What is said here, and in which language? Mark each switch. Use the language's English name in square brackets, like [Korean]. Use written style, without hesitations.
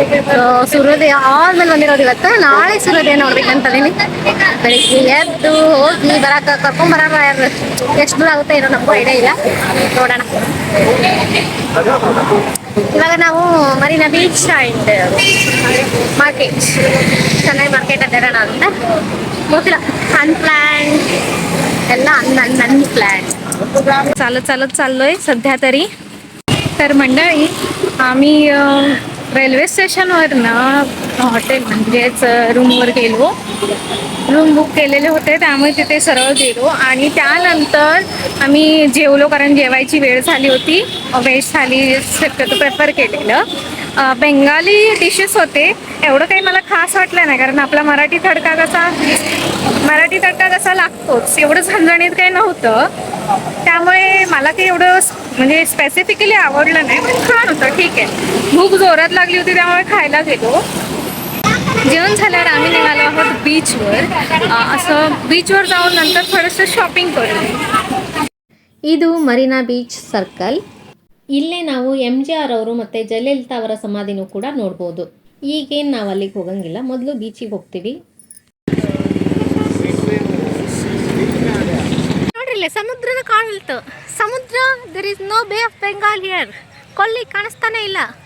[Kannada] So ಸೂರ್ಯೋದಯ ಆದ್ಮೇಲೆ ಬಂದಿರೋದು ಇವತ್ತು. ನಾಳೆ ಸೂರ್ಯೋದಯ ನೋಡ್ಬೇಕಂತದೀನಿ. ಬೆಳಿಗ್ಗೆ ಎದ್ದು ಹೋಗಿ ಕರ್ಕೊಂಬರ ಎಷ್ಟು ದೂರ ಆಗುತ್ತೆ ಏನೋ ನಮಗೂ ಐಡಿಯಾ ಇಲ್ಲ, ನೋಡೋಣ. ಇವಾಗ ನಾವು Marina beach and market, Chennai market ಅಡ್ಡಾಡೋಣ ಅಂತ. ಗೊತ್ತಿಲ್ಲ, [Marathi] अनप्लॅन त्यांना अनप्लॅन चाललोय सध्या तरी. तर मंडळी आम्ही रेल्वे स्टेशनवरनं हॉटेल म्हणजेच रूमवर गेलो. रूम बुक केलेले होते, त्यामुळे तिथे सरळ गेलो आणि त्यानंतर आम्ही जेवलो, कारण जेवायची वेळ झाली होती. व्हेज थाली शक्यतो प्रेफर केलेलं. बेंगाली डिशेस होते, एवढं काही मला खास वाटलं नाही, कारण आपला मराठी तडका कसा लागतोच, एवढं झणझणीत काही नव्हतं. त्यामुळे मला काही एवढं म्हणजे स्पेसिफिकली आवडलं नाही, पण छान होतं. ठीक आहे, भूक जोरात लागली होती त्यामुळे खायला गेलो. जेवण झाल्यावर आम्ही निघालो आहोत बीचवर. असं बीचवर जाऊन नंतर थोडंसं शॉपिंग करू. [Kannada] ಇದು ಮರೀನಾ ಬೀಚ್ ಸರ್ಕಲ್. ಇಲ್ಲೇ ನಾವು MGR ಅವರು ಮತ್ತು ಜಯಲಲಿತಾ ಅವರ ಸಮಾಧಿನೂ ಕೂಡ ನೋಡ್ಬೋದು. ಈಗೇನು ನಾವು ಅಲ್ಲಿಗೆ ಹೋಗಂಗಿಲ್ಲ, ಮೊದಲು ಬೀಚಿಗೆ ಹೋಗ್ತೀವಿ. ನೋಡ್ರಿಲ್ಲ, ಸಮುದ್ರನ ಕಾಣಲ್ತು. ಸಮುದ್ರ, [English] There is no bay of Bengal here. [Kannada] ಕೊಲ್ಲಿ ಕಾಣಿಸ್ತಾನೆ ಇಲ್ಲ.